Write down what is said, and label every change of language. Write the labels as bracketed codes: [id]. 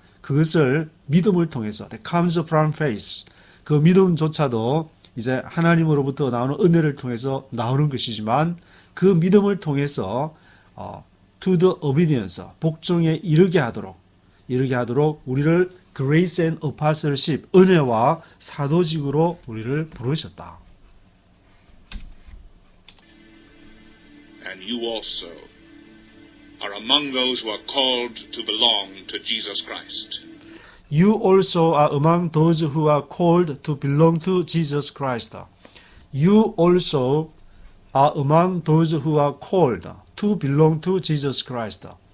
[ko] 그것을 믿음을 통해서 [en] that comes from faith. [ko] 그 믿음조차도 이제 하나님으로부터 나오는 은혜를 통해서 나오는 것이지만 그 믿음을 통해서 [en] to the obedience, [ko] 복종에 이르게 하도록 우리를 [en] grace and apostleship, [ko] 은혜와 사도직으로 우리를 부르셨다. [en] And you also are among those who are called to belong to Jesus Christ. You also are among those who are called to belong to Jesus Christ. You also are among those who are called to belong to Jesus Christ.